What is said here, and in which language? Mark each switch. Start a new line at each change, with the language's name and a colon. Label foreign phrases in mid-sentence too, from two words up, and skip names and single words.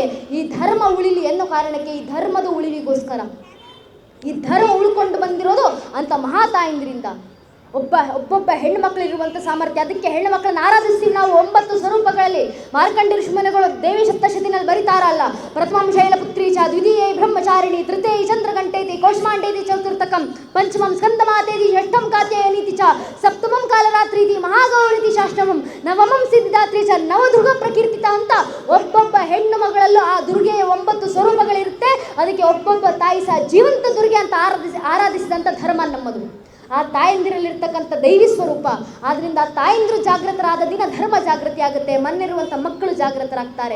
Kannada: ಈ ಧರ್ಮ ಉಳಿಲಿ ಎನ್ನೋ ಕಾರಣಕ್ಕೆ, ಈ ಧರ್ಮದ ಉಳಿವಿಗೋಸ್ಕರ. ಈ ಧರ್ಮ ಉಳ್ಕೊಂಡು ಬಂದಿರೋದು ಅಂತ ಮಹಾತಾಯಿಂದ್ರಿಂದ. ಒಬ್ಬೊಬ್ಬ ಹೆಣ್ಣು ಮಕ್ಕಳಿರುವಂಥ ಸಾಮರ್ಥ್ಯ. ಅದಕ್ಕೆ ಹೆಣ್ಣು ಮಕ್ಕಳನ್ನು ಆರಾಧಿಸ್ತೀವಿ ನಾವು 9 ಸ್ವರೂಪಗಳಲ್ಲಿ. ಮಾರ್ಕಂಡ ಋಷಿಮುನಿಗಳು ದೇವಿ ಸಪ್ತಶತಿನಲ್ಲಿ ಬರೀತಾರಲ್ಲ,
Sanskrit: ಪ್ರಥಮಂ ಶೈಲಪುತ್ರಿ ಚ, ದ್ವಿತೀಯ ಬ್ರಹ್ಮಚಾರಿಣಿ, ತೃತೀಯ ಚಂದ್ರಘಂಟೇತಿ, ಕೌಷ್ಮಾಂಡೇತಿ ಚತುರ್ಥಕಂ, ಪಂಚಮಂ ಸ್ಕಂದಮಾತೇತಿ, ಷಷ್ಠಂ ಕಾತ್ಯಾಯನೀತಿ ಚ, ಸಪ್ತಮಂ ಕಾಲರಾತ್ರೀತಿ, ಮಹಾಗೌರೀತಿ ಶಾಷ್ಟಮಂ, ನವಮಂ ಸಿದ್ಧಿದಾತ್ರಿ ಚ, ನವದುರ್ಗ ಪ್ರಕೀರ್ತಿತ
Kannada: ಅಂತ ಒಬ್ಬೊಬ್ಬ ಹೆಣ್ಣು ಮಗಳಲ್ಲೂ ಆ ದುರ್ಗೆಯ 9 ಸ್ವರೂಪಗಳಿರುತ್ತೆ. ಅದಕ್ಕೆ ಒಬ್ಬೊಬ್ಬ ತಾಯಿ ಸಹ ಜೀವಂತ ದುರ್ಗೆ ಅಂತ ಆರಾಧಿಸಿದಂಥ ಧರ್ಮ ನಮ್ಮದು. ಆ ತಾಯಂದಿರಲ್ಲಿರ್ತಕ್ಕಂಥ ದೈವಿ ಸ್ವರೂಪ. ಆದ್ರಿಂದ ಆ ತಾಯಂದಿರು ಜಾಗೃತರಾದ ದಿನ ಧರ್ಮ ಜಾಗೃತಿ ಆಗುತ್ತೆ, ಮನೆಯಿರುವಂಥ ಮಕ್ಕಳು ಜಾಗೃತರಾಗ್ತಾರೆ.